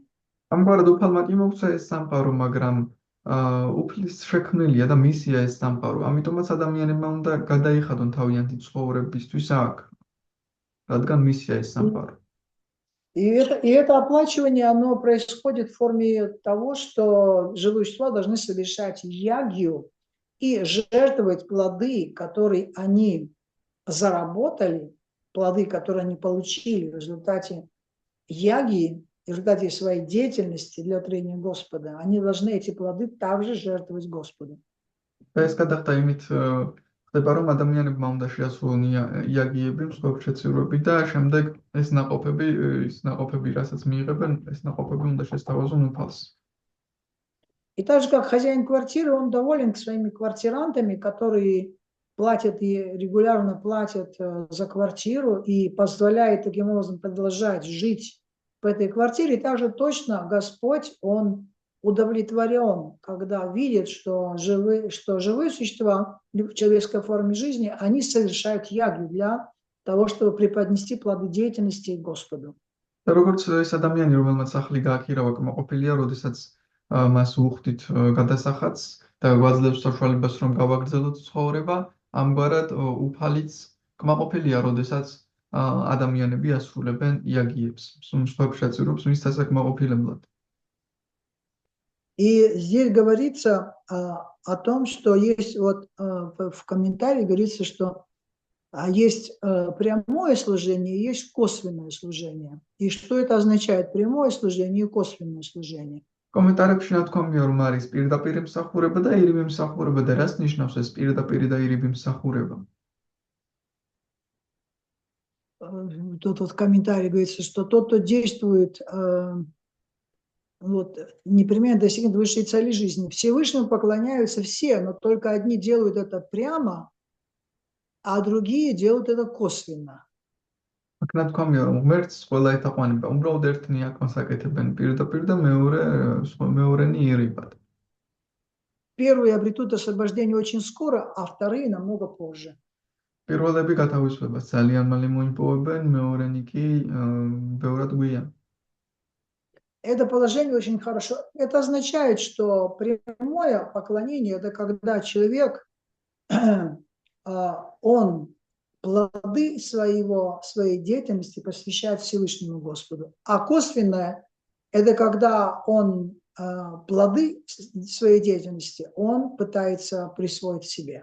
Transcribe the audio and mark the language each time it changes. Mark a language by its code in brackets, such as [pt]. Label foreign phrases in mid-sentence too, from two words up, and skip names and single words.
[ka] ამგვარად უფალმა კი მოგვცა ეს სამყარო, მაგრამ უფლის შექმნილია და მისია ეს სამყარო. ამიტომაც ადამიანებმა უნდა გადაიხადონ თავიანთი ცხოვრებისთვის აქ, რადგან მისია ეს სამყარო. [ru] И это оплачивание, оно происходит в форме того, что живые существа должны совершать ягью и жертвовать плоды, которые они заработали, плоды, которые они получили в результате яги, в результате своей деятельности для творения Господа. Они должны эти плоды также жертвовать Господу. [ka] ეს გადახდა იმით ხდება, რომ ადამიანებმა უნდა შეასრულონ იაგიები, მსხვერპლ შეცირვები და შემდეგ ეს ნაყოფები, რასაც მიიღებენ, ეს ნაყოფები უნდა შესთავაზონ უფალს. [ru] И так же, как хозяин квартиры, он доволен своими квартирантами, которые платят и регулярно платят за квартиру и позволяет таким образом продолжать жить в этой квартире. И также точно Господь, Он удовлетворен, когда видит, что живые существа в человеческой форме жизни, они совершают ягью для того, чтобы преподнести плоды деятельности Господу. [ka] როგორც ეს ადამიანი, რომელმაც სახლი გააქირავა, კმაყოფილია, როდესაც მას უხდით გადასახადს და გვაძლევს საშუალებას, რომ გავაგრძელოთ ცხოვრება, ამგვარად უფალიც კმაყოფილია, როდესაც ადამიანები ასრულებენ იაგიებს, მსხვერპლ შეცირვებს მის დასაკმაყოფილებლად. [ru] И здесь говорится о том, что есть в комментарии говорится, что А есть прямое служение, есть косвенное служение. И что это означает, прямое служение и косвенное служение? [ka] კომენტარებში ნათქვამია, რომ არის პირდაპირ მსახურება და ირიბი მსახურება და რას ნიშნავს ეს პირდაპირ და ირიბი მსახურება? [ru] Тут вот в комментарии говорится, что тот, кто действует, вот, непременно достигнет высшей цели жизни. Всевышнему поклоняются все, но только одни делают это прямо, а другие делают это косвенно. [ka] აქ ნათქვამია, რომ ღმერთს ყველა ეთაყვანება, უბრალოდ ერთნი აქ მასაკეთებენ პირდაპირ და მეორენი ირიბად. [ru] Первые обретут освобождение очень скоро, а вторые намного позже. [ka] პირველები გათავისუფლებას ძალიან მალე მოიპოვებენ, მეორენი კი ბევრად გვიან. [ru] Это положение очень хорошо. Это означает, что прямое поклонение – это когда человек, он плоды своей деятельности посвящает Всевышнему Господу. А косвенное – это когда он плоды своей деятельности он пытается присвоить себе.